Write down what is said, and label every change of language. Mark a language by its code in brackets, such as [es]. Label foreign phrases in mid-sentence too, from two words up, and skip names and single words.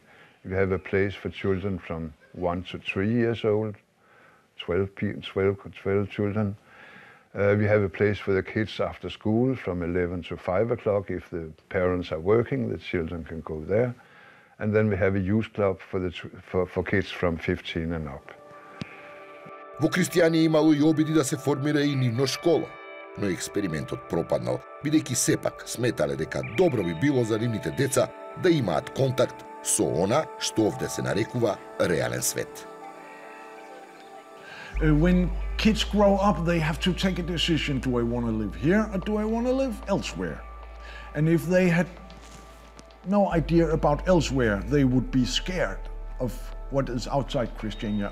[en] We have a place for children from 1 to 3 years old, 12 children. We have a place for the kids after school from 11 to 5 o'clock. If the parents are working, the children can go there. And then we have a youth club for kids from 15 and up. [mk] Во Кристијанија имало и обиди да се формира и нивно школа, но експериментот пропаднал, бидејќи сепак сметале дека добро би било за нивните деца да имаат контакт со она што овде се нарекува реален свет. [en] When kids grow up, they have to take a decision. Do I want to live here or do I want to live elsewhere? And if they had no idea about elsewhere, they would be scared of what is outside Christiania.